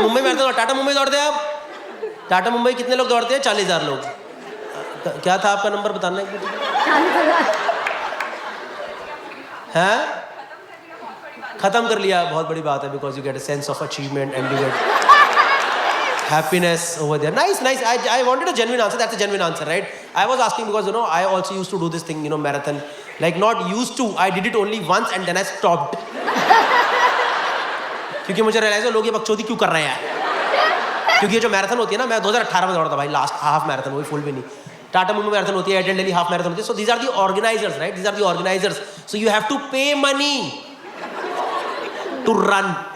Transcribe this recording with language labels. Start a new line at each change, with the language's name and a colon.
Hindi: Mumbai marathon और टाटा मुंबई दौड़ते हैं आप? टाटा मुंबई कितने लोग दौड़ते हैं? 40,000 लोग. क्या था आपका नंबर बताना है? 40,000. हैं? खत्म कर लिया, बहुत बड़ी बात है,
English: because you get a sense of achievement and you get happiness over there. Nice. I wanted a genuine answer. That's a genuine answer, right? I was asking because I also used to do this thing, marathon. Like not used to. I did it only once and then I stopped.
Hindi: क्योंकि मुझे realise हो लोग ये बकचोदी क्यों कर रहे हैं. क्योंकि ये जो मैराथन होती है ना, मैं 2018 में दौड़ा था भाई, लास्ट हाफ मैराथन, वही फुल भी नहीं. टाटा मुंबई मैराथन होती है, एयरटेल दिल्ली हाफ मैराथन होती है.
English: So these are the organisers, right? These are the organisers. So you have to pay money to run.